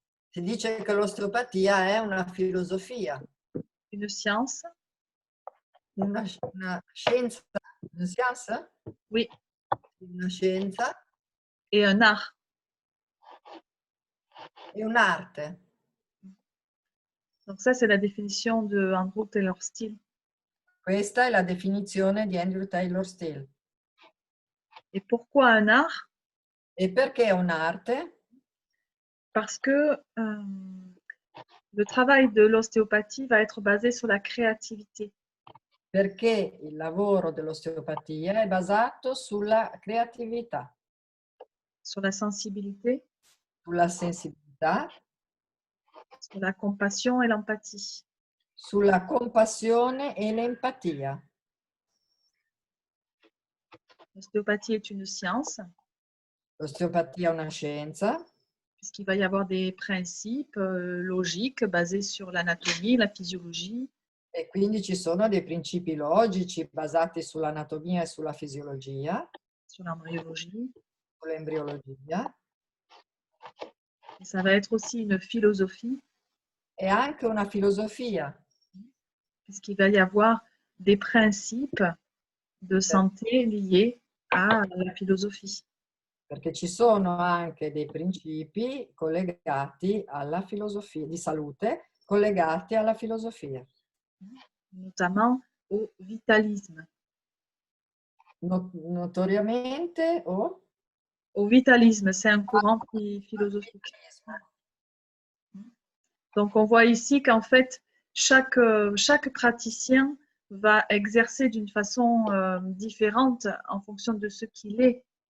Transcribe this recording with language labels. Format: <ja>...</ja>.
<it>si dice che l'osteopatia è una filosofia,</it> <fr>une science,</fr> <it>una scienza, una scienza?</it> <fr>oui,</fr> <it>Una scienza</it> <fr>et un art.</fr> <it>e un'arte.</it> <fr>Donc ça, c'est la définition de Andrew Taylor Still.</fr> <it>Questa è la definizione di Andrew Taylor Still.</it> <fr>Et pourquoi un art?</fr> <it>E perché un'arte?</it> <fr>Parce que le travail de l'ostéopathie va être basé sur la créativité.</fr> <it>Perché il lavoro dell'osteopatia è basato sulla creatività,</it> <fr>Sur la sensibilité,</fr> <it>sulla sensibilità,</it> <fr>sur la compassion et l'empathie.</fr> <it>sulla compassione e l'empatia.</it> <fr>L'ostéopathie est une science,</fr> <it>L'osteopatia è una scienza,</it> <fr>puisqu'il va y avoir des principes logiques basés sur l'anatomie, la physiologie,</fr> <it>e quindi ci sono dei principi logici basati sull'anatomia e sulla fisiologia,</it> <fr>sur l'embryologie.</fr> <it>sull'embriologia,</it> <fr>Et ça va être aussi une philosophie</fr> <it>e anche una filosofia.</it> <fr>Puisqu'il va y avoir des principes de santé liés</fr> <it>alla</it> <fr>philosophie.</fr> <it>Perché ci sono anche dei principi collegati alla filosofia di salute, collegati alla filosofia.</it> <fr>Notamment au vitalisme.</fr> <it>Notoriamente</it> <fr>Au vitalisme, c'est un courant philosophique. Donc on voit ici qu'en fait, chaque praticien va exercer d'une façon différente en fonction de ce qu'il est.</fr>